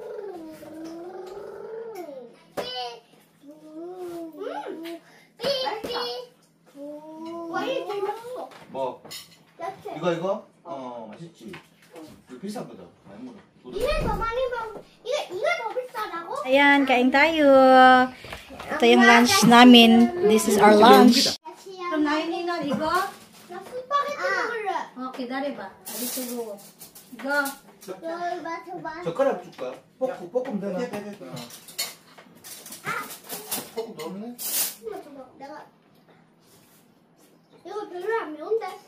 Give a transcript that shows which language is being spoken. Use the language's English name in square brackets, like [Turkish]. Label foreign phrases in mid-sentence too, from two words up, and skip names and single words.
[Korean] 뭐? 이거? 맛있지. 이거 비싸거든. 많이 먹어. 이게 더 많이 먹. 이게 더 비싸다고? [Filipino] Ayan, kain tayo. Ito yung lunch namin. [English] This is our lunch. [Korean] 그럼 나인이는 이거? 나 스파게티 먹을래. 기다려봐. 어디 두고. 이거. 줘봐. 젓가락 줄까? 볶음 되나? 볶음 넣었네? 내가 이거 별로 안 매운데.